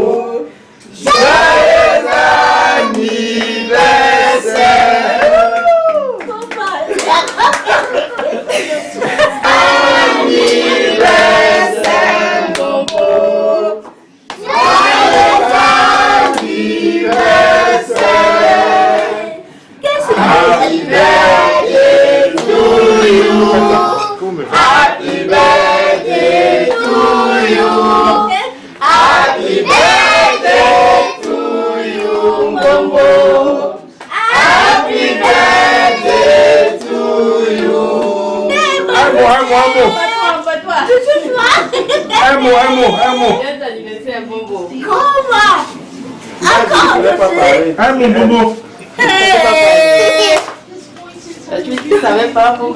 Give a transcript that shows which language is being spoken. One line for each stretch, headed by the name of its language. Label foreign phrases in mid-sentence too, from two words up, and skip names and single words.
French: Joyeux anniversaire. Anniversaire, Bongo. Joyeux anniversaire.
English: Happy birthday to you. Happy birthday to you. Happy birthday to you, Bongo. Happy birthday to you.
French: Un mot. Bon anniversaire, Bongo. Comment? Encore Un mot, Bongo. Tu ne savais pas, Bongo.